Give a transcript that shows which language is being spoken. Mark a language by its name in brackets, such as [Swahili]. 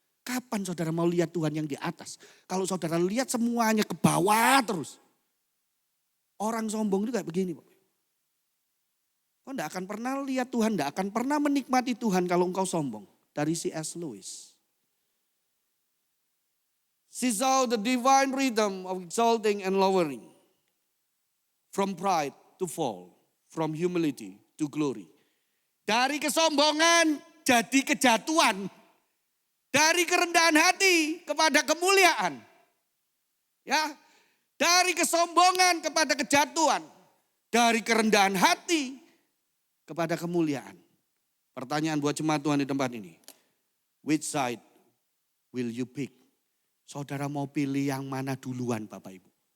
[Indonesian] Kapan saudara mau lihat Tuhan yang di atas? Kalau saudara lihat semuanya ke bawah terus. Orang sombong itu kayak begini. Kau tidak akan pernah lihat Tuhan, tidak akan pernah menikmati Tuhan kalau engkau sombong. Dari C.S. Lewis. [English] See how the divine rhythm of exalting and lowering. From pride to fall. From humility to glory. [Indonesian] Dari kesombongan jadi kejatuhan. Dari kerendahan hati kepada kemuliaan. Ya, dari kesombongan kepada kejatuhan. Dari kerendahan hati kepada kemuliaan. Pertanyaan buat jemaat Tuhan di tempat ini. [English] Which side will you pick? [Indonesian] Saudara mau pilih yang mana duluan Bapak Ibu?